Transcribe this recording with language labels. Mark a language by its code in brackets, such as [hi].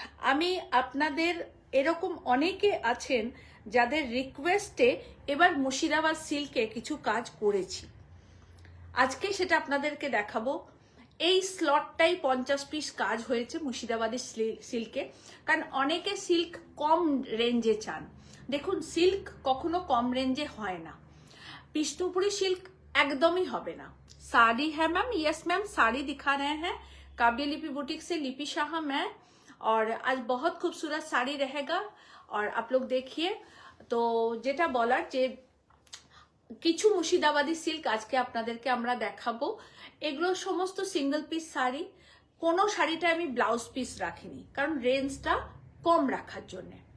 [bn] আমি আপনাদের এরকম অনেকে আছেন যাদের রিকোয়েস্টে এবার মুর্শিদাবাদ সিল্কে কিছু কাজ করেছি, আজকে সেটা আপনাদেরকে দেখাবো। এই স্লটটাই 50 পিস কাজ হয়েছে মুর্শিদাবাদী সিল্কে, কারণ অনেকে সিল্ক কম রেঞ্জে চান। দেখুন, সিল্ক কখনো কম রেঞ্জে হয় না, বিষ্ণুপুরি সিল্ক [hi] एकदम ही [bn] হবে না। [hi] साड़ी है मैम, यस मैम, साड़ी दिखा रहे हैं काव्यलिपि बुटीक से लिपि शाह मैं, और आज बहुत खूबसूरत साड़ी रहेगा और आप लोग देखिए। [bn] তো যেটা বলার যে কিছু মুর্শিদাবাদী সিল্ক আজকে আপনাদেরকে আমরা দেখাবো, এগুলো সমস্ত সিঙ্গেল পিস শাড়ি। কোনো শাড়িটা আমি ব্লাউজ পিস রাখিনি, কারণ রেঞ্জটা কম রাখার জন্য।